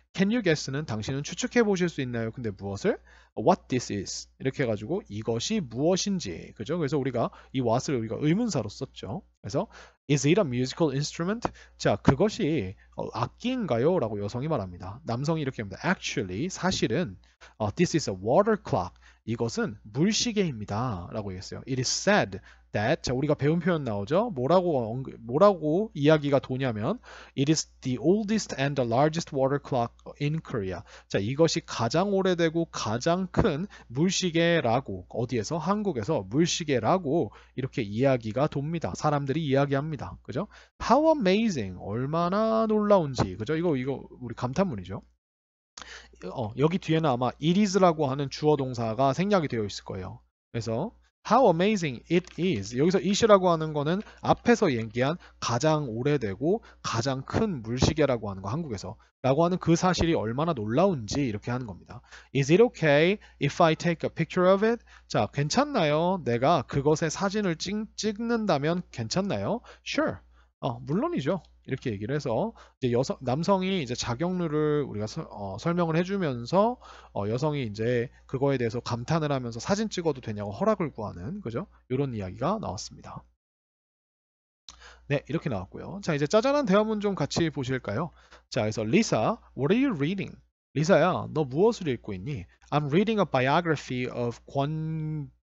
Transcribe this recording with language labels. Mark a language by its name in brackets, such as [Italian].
[English] Can you guess [Korean] 는 당신은 추측해 보실 수 있나요? 근데 무엇을? [English] What this is. [Korean] 이렇게 해가지고 이것이 무엇인지. 그죠? 그래서 우리가 이 what을 우리가 의문사로 썼죠. [English] 그래서 Is it a musical instrument? [Korean] 자, 그것이 악기인가요? 라고 여성이 말합니다. 남성이 이렇게 합니다. [English] Actually, [Korean] 사실은 [English] This is a water clock. [Korean] 이것은 물시계입니다. 라고 얘기했어요. [English] It is said that, [Korean] 자, 우리가 배운 표현 나오죠? 뭐라고 이야기가 도냐면 [English] It is the oldest and the largest water clock in Korea. [Korean] 자, 이것이 가장 오래되고 가장 큰 물시계라고, 어디에서? 한국에서 물시계라고 이렇게 이야기가 돕니다. 사람들이 이야기합니다. 그죠? [English] How amazing! [Korean] 얼마나 놀라운지. 그죠? 이거 우리 감탄문이죠. 여기 뒤에는 아마 it is라고 하는 주어 동사가 생략이 되어 있을 거예요. [English] 그래서 how amazing it is. [Korean] 여기서 it이라고 하는 거는 앞에서 얘기한 가장 오래되고 가장 큰 물시계라고 하는 거, 한국에서 라고 하는 그 사실이 얼마나 놀라운지 이렇게 하는 겁니다. [English] Is it okay if I take a picture of it? [Korean] 자, 괜찮나요? 내가 그것의 사진을 찍는다면 괜찮나요? [English] Sure. [Korean] 물론이죠. 이렇게 얘기를 해서 이제 남성이 이제 자경루를 우리가 설명을 해주면서 여성이 이제 그거에 대해서 감탄을 하면서 사진 찍어도 되냐고 허락을 구하는, 그죠? 이런 이야기가 나왔습니다. 네, 이렇게 나왔고요. 자, 이제 짜잘한 대화문 좀 같이 보실까요? [English] 자, 그래서 Lisa, what are you reading? [Korean] 리사야, 너 무엇을 읽고 있니? [English] I'm reading a biography of 권격.